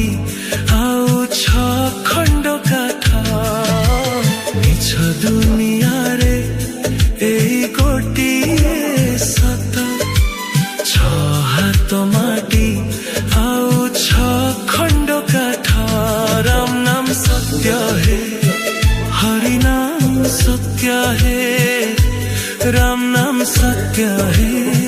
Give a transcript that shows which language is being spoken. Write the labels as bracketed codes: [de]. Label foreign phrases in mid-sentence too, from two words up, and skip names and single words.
[or] ଆଉ ଛଅ ଖଣ୍ଡ କାଠ ମିଛ ଦୁନିଆରେ এই ଗୋଟିଏ ସତ ଛଅ ହାତ ମାଟି ଆଉ ଛଅ ଖଣ୍ଡ କାଠ ରାମ ନାମ ସତ୍ୟ ହେ [hi] हरि नाम सत्य है राम नाम सत्य है।